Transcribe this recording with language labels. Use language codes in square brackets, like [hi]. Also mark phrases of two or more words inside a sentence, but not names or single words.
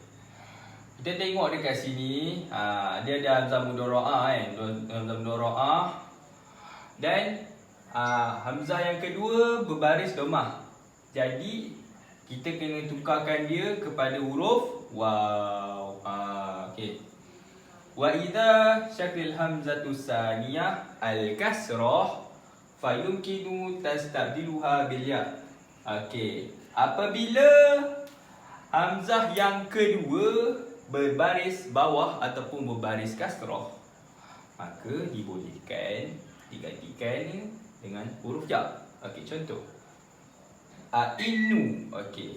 [ms] Kita tengok dekat sini, dia ada hamzah mudarra'ah kan, hamzah mudarra'ah. Dan hamzah yang kedua berbaris dhammah. Jadi kita kena tukarkan dia kepada huruf waw. Okey. [ar] وإذا شكل الهمزة الثانية الكسرة فيمكن تستبدلها بالياء. [ms] Okey. Apabila hamzah yang kedua berbaris bawah ataupun berbaris kasrah, maka dibolehkan digantikan dengan huruf ya. Okey, contoh inu. Okey.